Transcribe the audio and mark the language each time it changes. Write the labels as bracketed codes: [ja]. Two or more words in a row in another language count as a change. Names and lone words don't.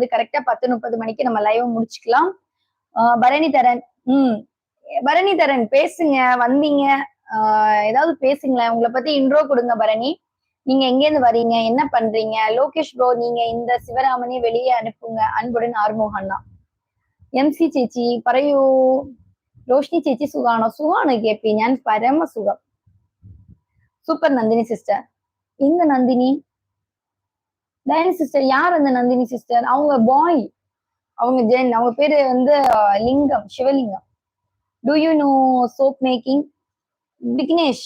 [ta] கரெக்டா 10:30 மணிக்கு நம்ம லைவ் முடிச்சுக்கலாம். பரணி தரன், பரணி தரன் பேசுங்க, வந்தீங்க, ஏதாவது பேசுங்களேன். உங்களை பத்தி இன்ட்ரோ கொடுங்க பரணி. நீங்க எங்க இருந்து வரீங்க, என்ன பண்றீங்க? லோகேஷ் ப்ரோ, நீங்க இந்த சிவராமனை வெளியே அனுப்புங்க, அன்புடன் ஆறுமுகண்ணா. [ml] MC ചേച്ചി പറയൂ. ரோஷினி ചേച്ചി സുഖാണോ கேப்பி? ഞാൻ പരമ സുഖം. [ta] சூப்பர் நந்தினி சிஸ்டர். எங்க நந்தினி? டயனி சிஸ்டர் யார் அந்த நந்தினி சிஸ்டர்? அவங்க பாய், அவங்க ஜென், அவங்க பேரு வந்து லிங்கம், சிவலிங்கம். [en] Do you know soap making?